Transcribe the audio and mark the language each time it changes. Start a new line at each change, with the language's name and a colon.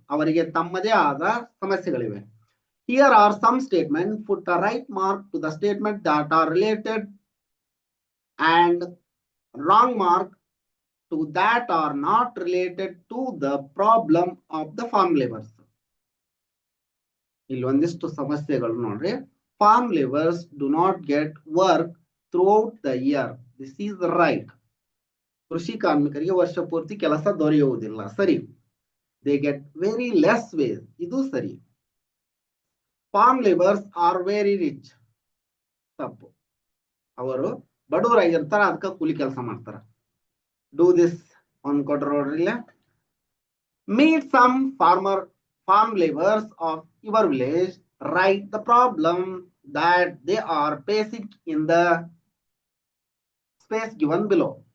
Kannada: ಅವರಿಗೆ ತಮ್ಮದೇ ಆದ ಸಮಸ್ಯೆಗಳಿವೆ.
English: Here are some statements. Put a right mark to the statement that are related and wrong mark to that are not related to the problem of the farm laborers.
Kannada: ಇಲ್ಲಿ ಒಂದಿಷ್ಟು ಸಮಸ್ಯೆಗಳು ನೋಡ್ರಿ.
English: Farm labours do not get work throughout the year. This is right.
Kannada: ಕೃಷಿ ಕಾರ್ಮಿಕರಿಗೆ ವರ್ಷ ಪೂರ್ತಿ ಕೆಲಸ ದೊರೆಯುವುದಿಲ್ಲ. ಸರಿ.
English: They get very less wage.
Kannada: ಇದು ಸರಿ.
English: Farm labourers are very rich.
Kannada: ತಪ್ಪು. ಅವರು ಬಡವರಾಗಿರ್ತಾರ, ಅದಕ್ಕೆ ಕೂಲಿ ಕೆಲಸ ಮಾಡ್ತಾರ. ಡೂ ದಿಸ್ ಒಂದು ಕೊಟ್ರ ನೋಡ್ರಿ.
English: Meet some farm laborers of your village. Write the problem that they are facing in the space given below.